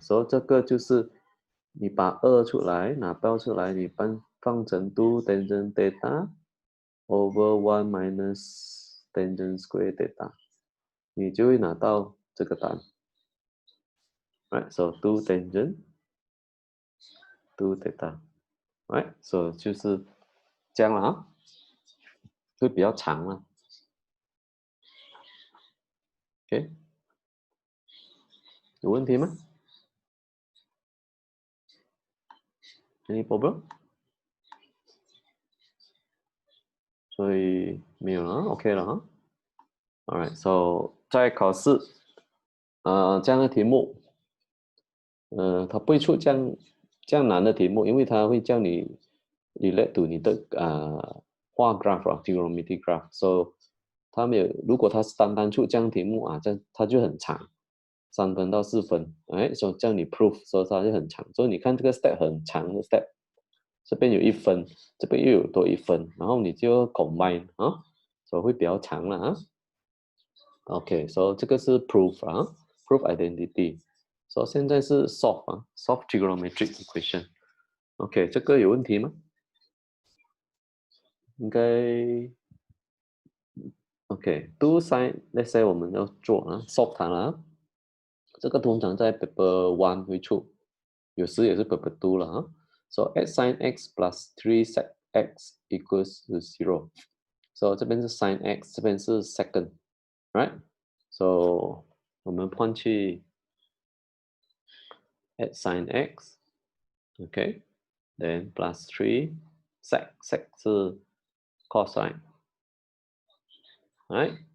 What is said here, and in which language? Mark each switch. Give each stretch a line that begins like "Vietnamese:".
Chinese: 所以这个就是你把2出来，拿标出来，你放成2 tangent theta over 1 minus tangent square theta， 你就会拿到这个答案。
English: Right, so 2 tangent 2 theta。
Chinese: Right, so 就是这样了啊，会比较长了。 OK， 有问题吗？
English: Any problem？
Chinese: 所以没有了 ，OK 了啊。 Alright, so 在考试，这样的题目，它不会出这样难的题目，因为它会叫你 relate to 你的画 graph 啊 ，trigonometry graph。So 它没有，如果它是单单出这样题目啊，它就很长，3分到4分，哎，所以叫你 proof，所以它就很长。所以你看这个 step 很长的 step， 这边有1分，这边又有多1分，然后你就 combine 啊，所以会比较长了啊。 OK， so 这个是 proof 啊 ，proof identity。So 现在是 solve 啊 ，solve trigonometric equation。OK， 这个有问题吗？应该 OK。do sin，
English: let's say
Chinese: 我们要做啊 solve 它了啊。这个通常在 paper 1会出，有时也是 paper 2了啊。
English: So x sin x plus 3 sec x equals to 0。So
Chinese: 这边是
English: sin x， 这边是 second，right？So 我们换去 x sin x，OK，then plus 3 sec 是 cosine，right？